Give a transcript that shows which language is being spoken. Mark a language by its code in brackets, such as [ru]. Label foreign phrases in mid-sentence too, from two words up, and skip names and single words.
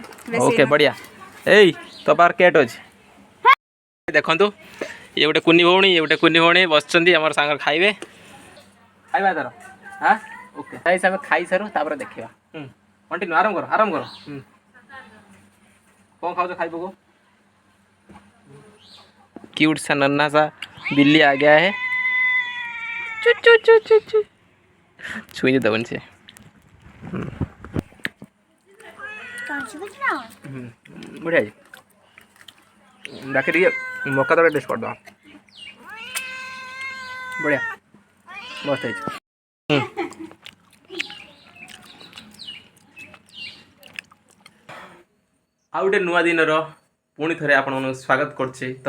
[or] ଓକେ ବଢ଼ିଆ ଏଇ ତୋ ପାଖରେ କେଟ୍ ଅଛି ଦେଖନ୍ତୁ ଇଏ ଗୋଟେ କୁନି ଭଉଣୀ ବସିଛନ୍ତି ଆମର ସାଙ୍ଗରେ ଖାଇବେ ଖାଇବା ତାର ହଁ [en] okay guys [or] ଆମେ ଖାଇସାରୁ ତାପରେ ଦେଖିବା କଣ୍ଟିନ୍ୟୁ ଆରମ୍ଭ କର କ'ଣ ଖାଉଛ ଖାଇବାକୁ [hi] क्यूट सा नन्हा सा बिल्ली आ गया है चू चू चू चू चू छुई दबन से बढ़िया जी बाकी [or] ଟିକେ ମକା ତରକାରୀ ଟେଷ୍ଟ କରିଦେବା ବଢ଼ିଆ ମସ୍ତ ହେଇଛି ଆଉ ଗୋଟେ ନୂଆ ଦିନର ପୁଣି ଥରେ ଆପଣମାନଙ୍କୁ ସ୍ୱାଗତ କରୁଛି ତ